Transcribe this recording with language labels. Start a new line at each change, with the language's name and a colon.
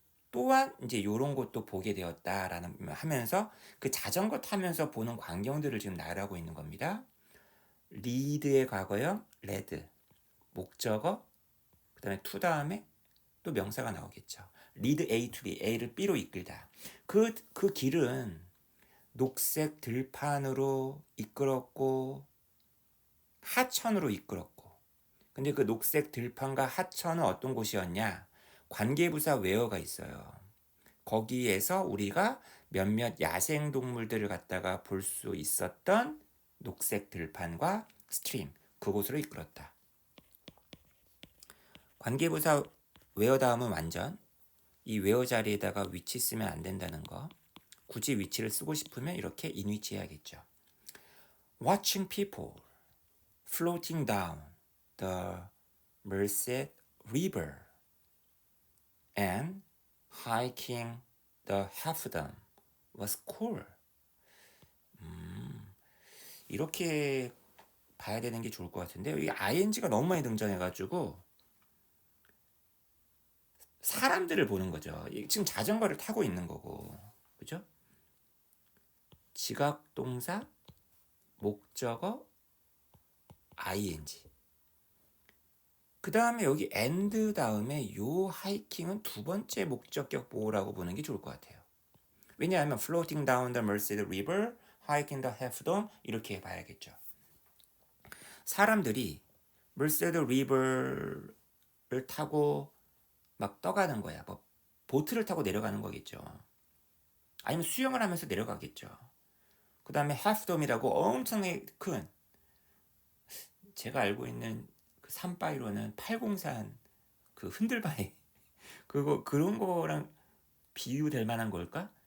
Korean: 또한 이제 요런 것도 보게 되었다라는 하면서 그 자전거 타면서 보는 광경들을 지금 나열하고 있는 겁니다. 리드의 과거형 레드, 목적어, 그다음에 to 다음에 또 명사가 나오겠죠. 리드 A to B, A를 B로 이끌다. 그 길은 녹색 들판으로 이끌었고 하천으로 이끌었고. 근데 그 녹색 들판과 하천은 어떤 곳이었냐? 관계부사 웨어가 있어요. 거기에서 우리가 몇몇 야생 동물들을 갖다가 볼 수 있었던 녹색 들판과 스트림, 그곳으로 이끌었다. 관계부사 웨어 다음은 완전. 이 웨어 자리에다가 위치 쓰면 안 된다는 거. 굳이 위치를 쓰고 싶으면 이렇게 인위치 해야겠죠.
English: Watching people floating down the Merced River and hiking the Half Dome was cool.
Korean: 이렇게 봐야 되는 게 좋을 것 같은데 여기 ing가 너무 많이 등장해가지고 사람들을 보는 거죠. 지금 자전거를 타고 있는 거고, 그죠? 지각동사, 목적어, ing. 그 다음에 여기 and 다음에 요 하이킹은 두 번째 목적격 보호라고 보는 게 좋을 것 같아요. 왜냐하면
English: floating down the Merced River, hiking the Half Dome
Korean: 이렇게 봐야겠죠. 사람들이 Merced River를 타고 막 떠가는 거야. 뭐 보트를 타고 내려가는 거겠죠. 아니면 수영을 하면서 내려가겠죠. 그 다음에 하프돔이라고 엄청나게 큰, 제가 알고 있는 그 산바위로는 803 그 흔들바위 그런 거랑 비유될 만한 걸까?